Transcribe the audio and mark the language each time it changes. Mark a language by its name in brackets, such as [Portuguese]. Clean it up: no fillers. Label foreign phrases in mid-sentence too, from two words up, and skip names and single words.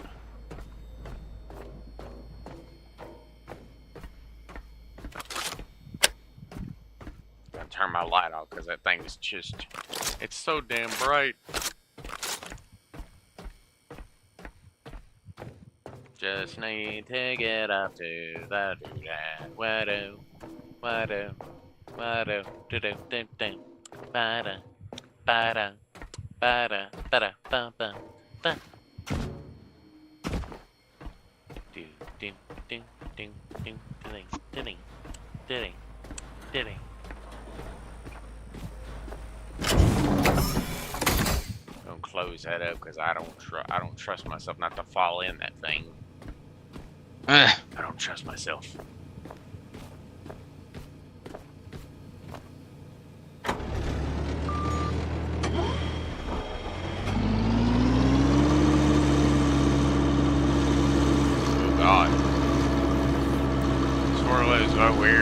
[English] Turn my light off because that thing is just, it's so damn bright. Just need to get up to the do-da, wa-do, wa-do, wa-do, do-do, do-do, ba-da, ba-da, ba-da, ba-da, ba-ba, ba. Do-do-do-do-do-do, do-ding, do-ding, do-ding, do-ding. Don't close that up because I don't trust myself not to fall in that thing. I don't trust myself. Oh God, swirl is so weird.